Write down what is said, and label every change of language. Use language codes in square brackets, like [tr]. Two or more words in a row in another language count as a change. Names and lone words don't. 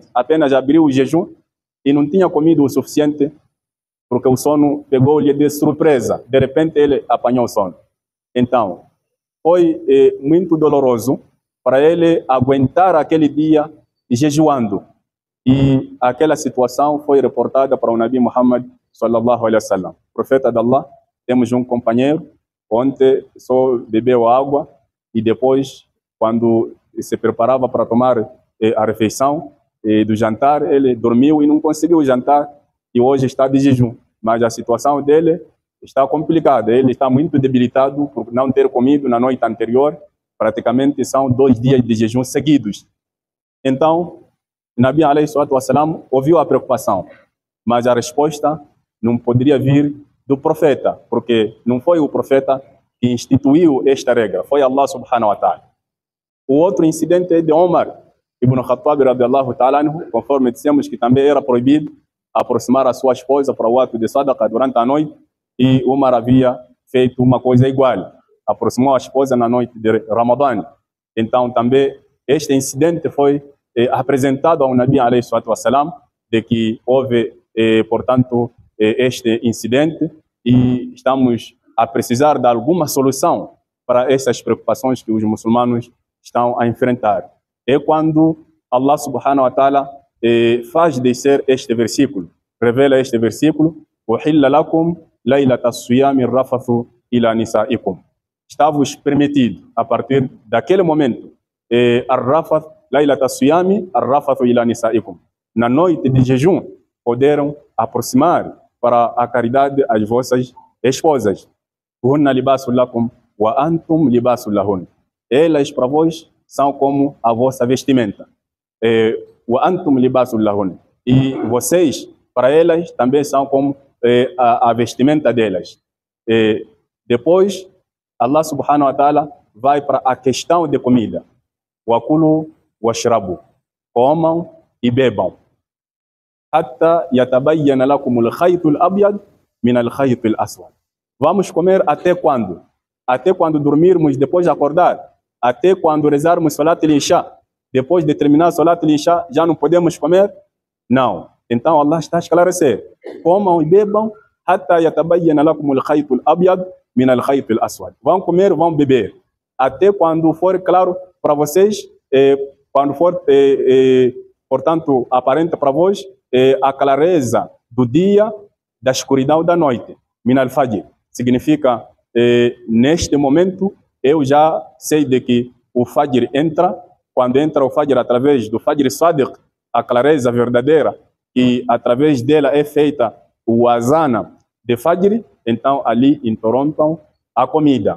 [pt] Apenas abriu o jejum e não tinha comido o suficiente, porque o sono pegou-lhe de surpresa. De repente ele apanhou o sono. Então, foi muito doloroso para ele aguentar aquele dia jejuando. E aquela situação foi reportada para o Nabi Muhammad [ar] صلى الله عليه وسلم. [pt] Profeta de Allah, temos um companheiro, ontem só bebeu água e depois, quando se preparava para tomar a refeição do jantar, ele dormiu e não conseguiu jantar e hoje está de jejum. Mas a situação dele está complicada, ele está muito debilitado por não ter comido na noite anterior, praticamente são 2 dias de jejum seguidos. Então, [ar] نبي عليه الصلاة والسلام [pt] ouviu a preocupação, mas a resposta não poderia vir do profeta, porque não foi o profeta que instituiu esta regra, foi Allah [ar] سبحانه وتعالى. [pt] O outro incidente é de Omar ibn Khattab [ar] رضي الله تعالى عنه, [pt] conforme dissemos que também era proibido aproximar a sua esposa para o ato de sadaqa durante a noite, e Omar havia feito uma coisa igual, aproximou a esposa na noite de Ramadã. Então também este incidente foi apresentado ao [ar] نبي عليه الصلاة والسلام, [pt] de que houve, portanto, este incidente e estamos a precisar de alguma solução para essas preocupações que os muçulmanos estão a enfrentar. É quando Allah [ar] سبحانه وتعالى [pt] faz descer este versículo, revela este versículo: [ar] "أحل لكم ليلة الصيام الرفث إلى نسائكم". [pt] Está-vos permitido, a partir daquele momento, [ar] الرفث ليلة الصيام الرفث إلى نسائكم. [pt] Na noite de jejum, poderão aproximar para a caridade as vossas esposas. [ar] هن لباس لكم وأنتم لباس لهن. [pt] Elas para vós são como a vossa vestimenta. [ar] وأنتم لباس لهن. [pt] E vocês para elas também são como a vestimenta delas. Depois Allah [ar] سبحانه وتعالى [pt] vai para a questão de comida. [ar] وكلوا واشربوا. [pt] Comam e bebam. [ar] حتى يتبين لكم الخيط الأبيض من الخيط الأسود. [pt] Vamos comer até quando? Até quando dormirmos, depois de acordar? Até quando rezarmos [ar] صلاة العشاء? [pt] Depois de terminar [ar] صلاة العشاء, [pt] já não podemos comer? Não. Então Allah está a esclarecer. Comam e bebam. [ar] حتى يتبين لكم الخيط الأبيض من الخيط الأسود. [pt] Vão comer, vão beber. Até quando for claro para vocês, quando for, portanto, aparente para vós, a clareza do dia, da escuridão da noite. [ar] من الفجر. [pt] Significa, neste momento, eu já sei de que o Fajr entra. Quando entra o Fajr através do [ar] فجر صادق, [pt] a clareza verdadeira, e através dela é feita o azana de Fajr, então ali interrompam a comida.